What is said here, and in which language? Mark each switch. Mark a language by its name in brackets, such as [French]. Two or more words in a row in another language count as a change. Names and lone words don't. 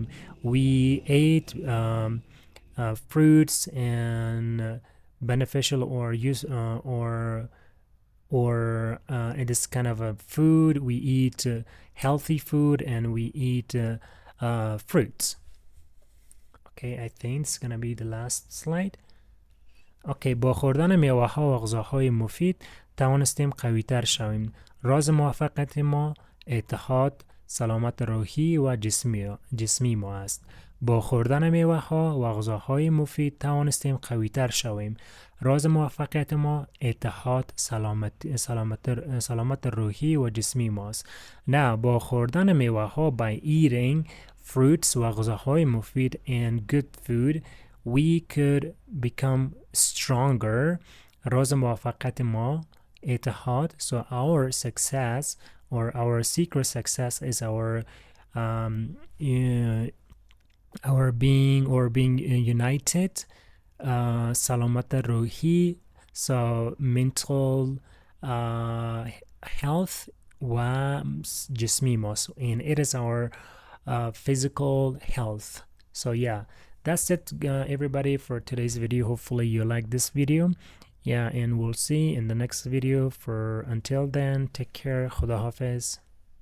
[English] We ate fruits and beneficial or use it is kind of a food. We eat healthy food and we eat fruits. Okay, I think it's gonna be the last slide. اوکی. [Persian] با خوردن میوه ها و غذاهای مفید توانستیم قوی تر شویم. راز موفقیت ما اتحاد، سلامت روحی و جسمی ما است. با خوردن میوه ها و غذاهای مفید توانستیم قوی تر شویم. راز موفقیت ما اتحاد، سلامت روحی و جسمی ما است. نه، با خوردن میوه ها [English] by eating fruits [Persian] و غذاهای مفید [English] and good food we could become stronger. [Persian] راز موفقیت ما اتحاد. [English] So our success or our secret success is our being united. [Persian] سلامت روحی. [English] So mental health [Persian] و جسمی ما. [English] And it is our physical health. So yeah, that's it everybody for today's video. Hopefully you like this video. Yeah, and we'll see in the next video. For until then, take care. [Persian] خدا حافظ.